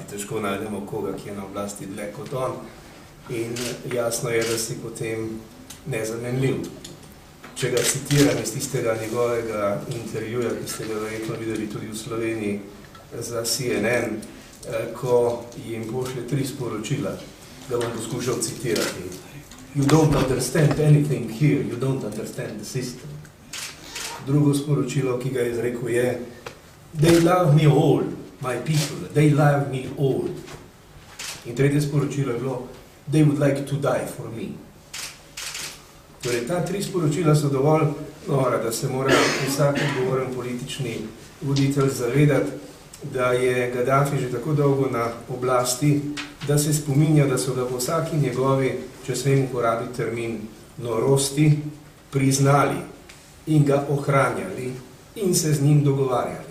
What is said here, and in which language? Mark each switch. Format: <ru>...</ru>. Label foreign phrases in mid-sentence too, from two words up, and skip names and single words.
<sl>Težko najdemo koga, ki je na oblasti dlje kot on. In jasno je, da si potem nezamenljiv. Če ga citiram iz tistega njegovega intervjuja, ki ste ga verjetno videli tudi v Sloveniji za CNN, ko jim pošlje 3 sporočila, ga bom poskušal citirati.</sl> <en>You don't understand anything here, you don't understand the system.</en> <sl>Drugo sporočilo, ki ga je izrekel, je</sl> <en>They love me all, my people, they love me all.</en> <sl>In tretje sporočilo je bilo</sl> <en>They would like to die for me.</en> <sl>Torej, ta 3 sporočila so dovolj nora, da se mora vsak odgovoren politični voditelj zavedati, da je Gaddafi že tako dolgo na oblasti, da se spominja, da so ga po vsaki njegovi, če smem uporabiti termin, norosti, priznali in ga ohranjali in se z njim dogovarjali.</sl>